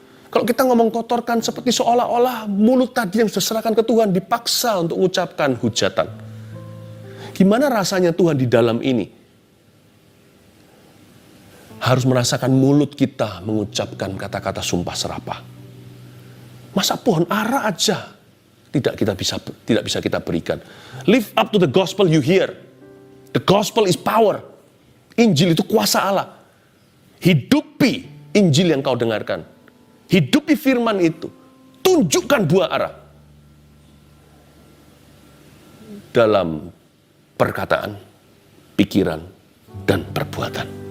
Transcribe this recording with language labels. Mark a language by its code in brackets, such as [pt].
[id] Kalau kita ngomong kotorkan seperti seolah-olah mulut tadi yang sudah serahkan ke Tuhan dipaksa untuk mengucapkan hujatan. Gimana rasanya Tuhan di dalam ini? Harus merasakan mulut kita mengucapkan kata-kata sumpah serapah. Masa pohon ara aja tidak bisa kita berikan. [en] Live up to the gospel you hear. The gospel is power. [id] Injil itu kuasa Allah. Hidupi Injil yang kau dengarkan. Hidupi firman itu. Tunjukkan buah arah. Dalam perkataan, pikiran, dan perbuatan.